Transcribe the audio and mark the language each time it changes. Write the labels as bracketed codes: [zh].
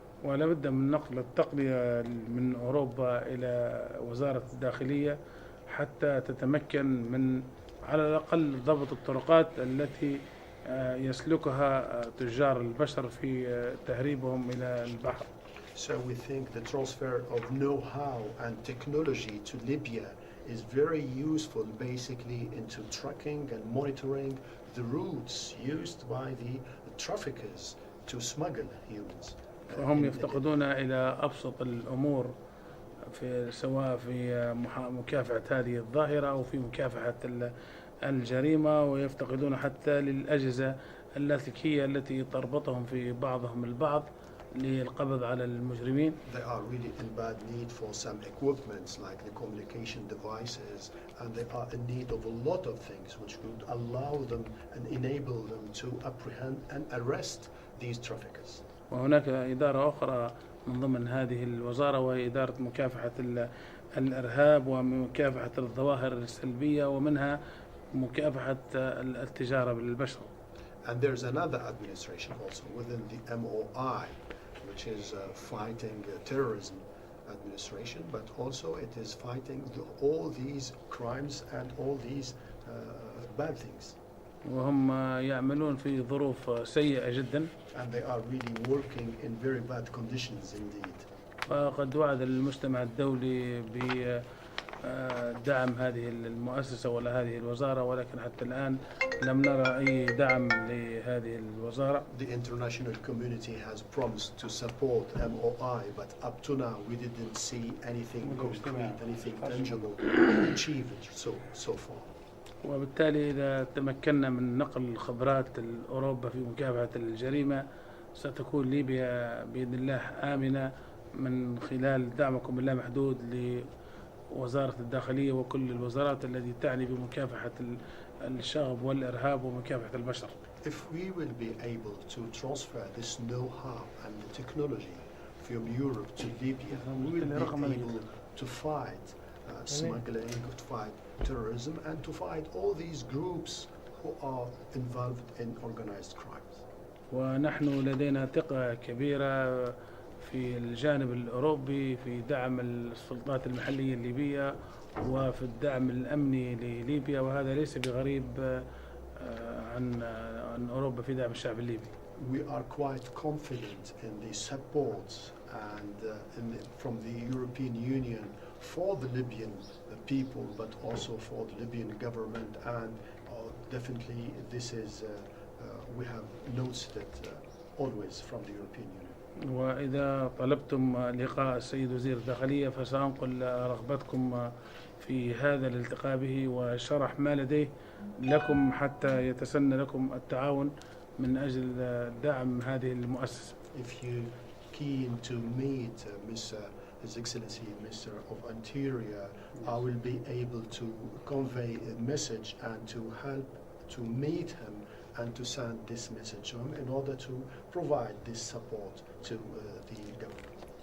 [ar] ولا بد من نقل التقنية من أوروبا إلى وزارة الداخلية حتى تتمكن من على الأقل ضبط الطرقات التي يسلكها تجار البشر في تهريبهم إلى البحر. [en] So we think the transfer of know-how and technology to Libya is very useful basically into tracking and monitoring the routes used by the traffickers to smuggle humans. [ar] فهم يفتقدون إلى أبسط الأمور سواء في مكافحة هذه الظاهرة أو في مكافحة الجريمة، ويفتقدون حتى للأجهزة اللاسلكية التي تربطهم في بعضهم البعض للقبض على المجرمين. [en] They are really in bad need for some equipment like the communication devices, and they are in need of a lot of things which would allow them and enable them to apprehend and arrest these traffickers. [ar] وهناك إدارة أخرى من ضمن هذه الوزارة وهي إدارة مكافحة الإرهاب ومكافحة الظواهر السلبية ومنها مكافحة التجارة بالبشر. [en] And there's another administration also within the MOI, which is fighting terrorism administration, but also it is fighting all these crimes and all these bad things. [ar] وهم يعملون في ظروف سيئة جدا. [en] And they are really working in very bad conditions indeed. [ar] فقد وعد المجتمع الدولي بدعم هذه المؤسسة ولا هذه الوزارة، ولكن حتى الآن لم نرى أي دعم لهذه الوزارة. [en] The international community has promised to support MOI, but up to now we didn't see anything concrete, anything tangible achieved so far. [ar] وبالتالي إذا تمكنا من نقل خبرات أوروبا في مكافحة الجريمة ستكون ليبيا بإذن الله آمنة من خلال دعمكم اللامحدود لوزارة الداخلية وكل الوزارات التي تعني بمكافحة الشغب والإرهاب ومكافحة البشر. [en] If we will be able to transfer this know-how and the technology from Europe to Libya, we will be able to fight smuggling, to fight terrorism, and to fight all these groups who are involved in organized crimes. [ar] ونحن لدينا ثقة كبيرة في الجانب الأوروبي في دعم السلطات المحلية الليبية وفي الدعم الأمني لليبيا، وهذا ليس بغريب عن أوروبا في دعم الشعب الليبي. [en] We are quite confident in the support and from the European Union for the Libyan people, but also for the Libyan government, and definitely this is we have noticed it always from the European Union. [ar] وإذا طلبتم لقاء السيد وزير الداخلية فسأنقل رغبتكم في هذا الالتقاء به وشرح ما لديه لكم حتى يتسنى لكم التعاون من أجل دعم هذه المؤسسة. [en] If you keen to meet His Excellency Mr. of Interior, I will be able to convey a message and to help to meet him and to send this message to him in order to provide this support to the government.